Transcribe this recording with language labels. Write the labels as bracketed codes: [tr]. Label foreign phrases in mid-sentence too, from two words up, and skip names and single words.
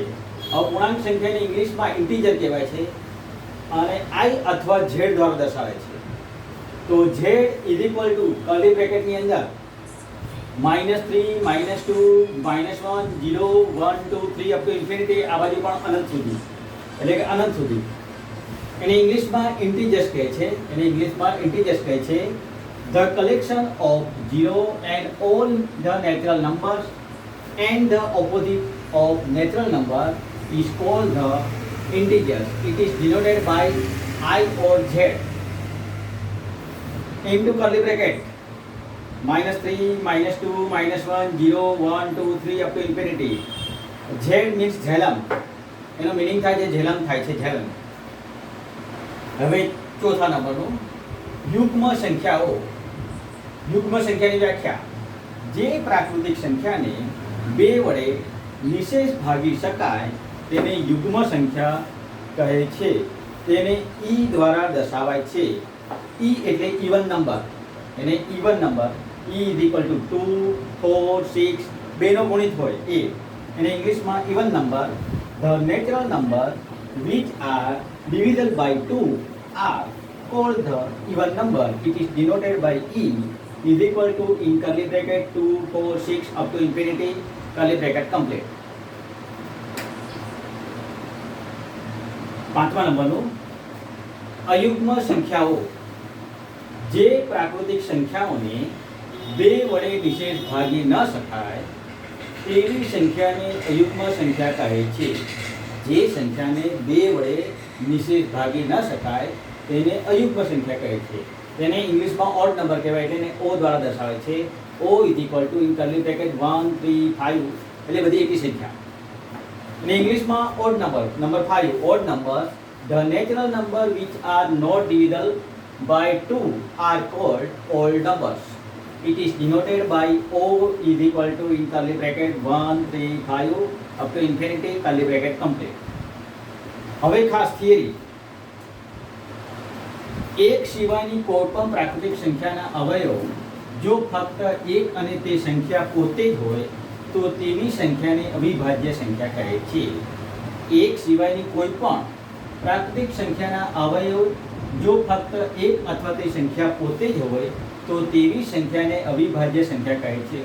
[gu] હવે પૂર્ણાંક સંખ્યાને ઇંગ્લિશમાં ઇન્ટીજર કહેવાય છે અને I અથવા Z દ્વારા દર્શાવે છે. તો [en] Z is equal to curly bracket [gu] અંદર -3, -2, -1, 0, 1, 2, 3 [en] up to infinity, [gu] આ બાજુ પણ અનંત સુધી, એટલે કે અનંત સુધી. એને ઇંગ્લિશમાં ઇન્ટીજર્સ કહે છે. [en] The collection of 0 and all the natural numbers and the opposite of natural number is called the integers. It is denoted by I or Z into curly bracket -3, -2, -1, 0, 1, 2, 3 up to infinity. Z means [gu] ઝેલમ. એનો મીનિંગ થાય છે ઝેલમ થાય છે, ઝેલમ. હવે ચોથા નંબરનું યુગ્મ સંખ્યાઓ. યુગ્મ સંખ્યાની વ્યાખ્યા. જે પ્રાકૃતિક સંખ્યાને 2 વડે નિશેષ ભાગી શકાય તેને યુગ્મ સંખ્યા કહે છે. તેને E દ્વારા દર્શાવાય છે. E એટલે [en] even number. એને even number E is equal to 2, 4, 6 [gu] બેનો ગુણિત હોય એ. એને ઇંગ્લિશમાં [en] even number. The natural number which are divisible by 2 are called the even number. It is denoted by E is equal to in curly bracket 2, 4, 6 up to infinity curly bracket complete. [gu] પાંચમા નંબરનું અયુગ્મ સંખ્યાઓ. જે પ્રાકૃતિક સંખ્યાઓને બે વડે નિશેષ ભાગી ન શકાય તેવી સંખ્યાને અયુગ્મ સંખ્યા કહે છે. જે સંખ્યાને બે વડે નિશેષ ભાગી ન શકાય તેને અયુગ્મ સંખ્યા કહે છે. તેને ઇંગ્લિશમાં [en] odd number [gu] કહેવાય, એટલે એને ઓ દ્વારા દર્શાવે છે. [en] O is equal to in curly bracket 1, 3, 5 [gu] એટલે બધી એકી સંખ્યા. અને ઇંગ્લિશમાં [en] odd number 5 odd number the natural number which are not divisible by 2 are called odd numbers. It is denoted by O is equal to in curly bracket 1, 3, 5 up to infinity curly bracket complete. [gu] હવે ખાસ થિયરી, એક સિવાયની કોઈપણ પ્રાકૃતિક સંખ્યાના અવયવ જો ફક્ત એક અને તે સંખ્યા પોતે જ હોય તો તેવી સંખ્યાને અવિભાજ્ય સંખ્યા કહે છે. એક સિવાયની કોઈપણ પ્રાકૃતિક સંખ્યાના અવયવ જો ફક્ત એક અથવા તે સંખ્યા પોતે જ હોય તો તેવી સંખ્યાને અવિભાજ્ય સંખ્યા કહે છે.